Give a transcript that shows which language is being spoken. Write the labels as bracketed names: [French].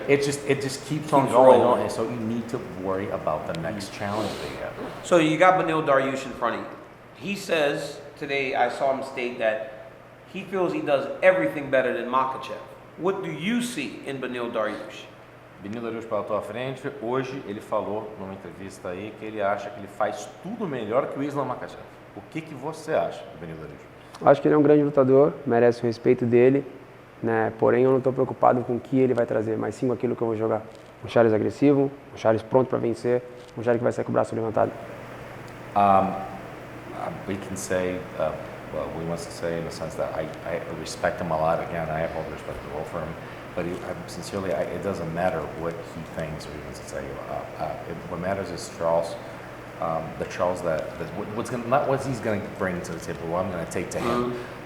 [English] It just keeps on going on, and so you need to worry about the next challenge that you have. So you got Beneil Dariush in front of you. He says today, I saw him state that he feels he does everything better than Makhachev. What do you see in Beneil Dariush? [Portuguese] Beneil Dariush para a tua frente, hoje ele falou numa entrevista aí que ele acha que ele faz tudo melhor que o Islam Makhachev. O que você acha do Beneil Dariush? Acho que ele é um grande lutador, merece o respeito dele, né? Porém, eu não estou preocupado com o que ele vai trazer, mas sim com aquilo que eu vou jogar. Um Charles agressivo, um Charles pronto para vencer, um Charles que vai sair com o braço levantado. [English] We can say, well, we want to say in the sense that I respect him a lot. Again, I have all the respect in the world for him. But sincerely, it doesn't matter what he thinks or he wants to say. What matters is Charles, the Charles not what he's going to bring to the table, what I'm going to take to him.